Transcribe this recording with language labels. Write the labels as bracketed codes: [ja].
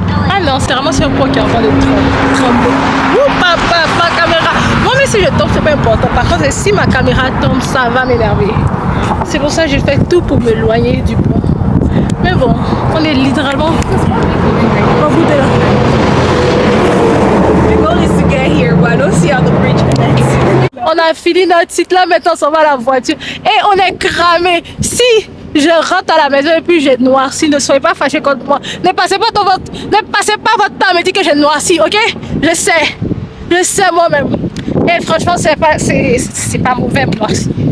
[fr] Ah non, c'est vraiment sur un pont qui est en train de trembler. Ouh, papa, ma caméra. Moi, mais si je tombe, c'est pas important. Par contre, si ma caméra tombe, ça va m'énerver. C'est pour ça que j'ai fait tout pour m'éloigner du pont. Mais bon, on est littéralement au bout de là. [en] The goal is to get here, but I don't see how the bridge connects. [fr] On a fini notre site là, maintenant on s'en va à la voiture. Et on est cramé. Si je rentre à la maison et puis j'ai noirci, ne soyez pas fâchés contre moi. Ne passez pas votre temps à me dire que j'ai noirci, ok? Je sais moi-même. Et franchement, c'est pas mauvais pour noirci.